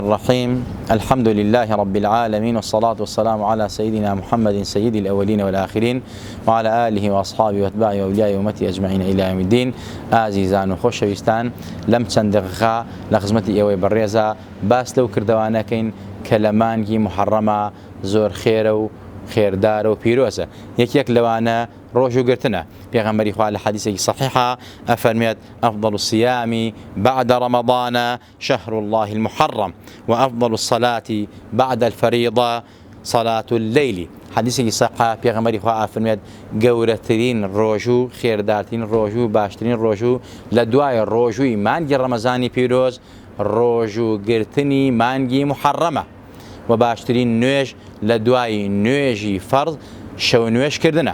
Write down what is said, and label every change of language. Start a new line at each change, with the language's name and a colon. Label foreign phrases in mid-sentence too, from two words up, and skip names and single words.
Arabic: الرحيم. الحمد لله رب العالمين، والصلاة والسلام على سيدنا محمد سيد الأولين والآخرين، وعلى آله وأصحابه وأتباعه وأولياء أمته أجمعين إلى يوم الدين.
Central Kurdish: ئازیزان و خۆشەویستان، لەم چەند دقیقە لە خزمەتی ئێوەی بەڕێزە باس لەو کردوانەکەین کە لە مانگی محەڕەمە زۆر خێرە و خێردارە و پیرۆزە. یەکێک لەوانە ڕۆژوگرتنە. پێغەمبەری خوا لە حەدیثێکی صحیحە ئەفەرمێت:
Arabic: أفضل الصيام بعد رمضان شهر الله المحرم، وأفضل الصلاة بعد الفريضة صلاة الليل.
Central Kurdish: حەدیثێکی صحیحە پێغەمبەری خوا ئەفەرمێت گەورەترین ڕۆژوو، خێردارترین ڕۆژوو، باشترین ڕۆژوو لە دوای ڕۆژووی مانگی ڕەمەزانی پیرۆز ڕۆژوگرتنی مانگی محەڕەمە، و باشترین نوێژ لە دوای نوێژی فەرض شەو نوێژکردنە.